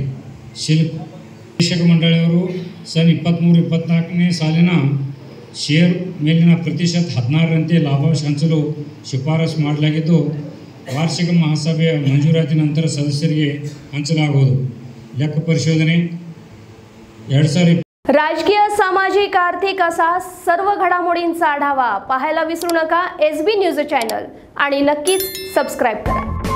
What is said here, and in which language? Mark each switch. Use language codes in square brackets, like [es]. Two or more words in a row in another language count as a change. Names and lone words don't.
[kn] ಶಿಕ್ಷಕ ಮಂಡಳಿಯವರು ಸನ್ 23-24ನೇ ಸಾಲಿನ ಶೇರ್ ಮೇಲಿನ ಪ್ರತಿಶತ 16ರಂತೆ ಲಾಭಾಂಶ ಹಂಚಲು ಶಿಫಾರಸು ಮಾಡಲಾಗಿದ್ದು, ವಾರ್ಷಿಕ ಮಹಾಸಭೆಯ ಮಂಜೂರಾತಿ ನಂತರ ಸದಸ್ಯರಿಗೆ ಹಂಚಲಾಗುವುದು. ಲೆಕ್ಕ ಪರಿಶೋಧನೆ 2020. [mr] राजकीय, सामाजिक, आर्थिक असा सर्व घडामोडींचा आढावा पाहायला विसरू नका SB न्यूज चॅनल आणि नक्कीच सबस्क्राईब करा.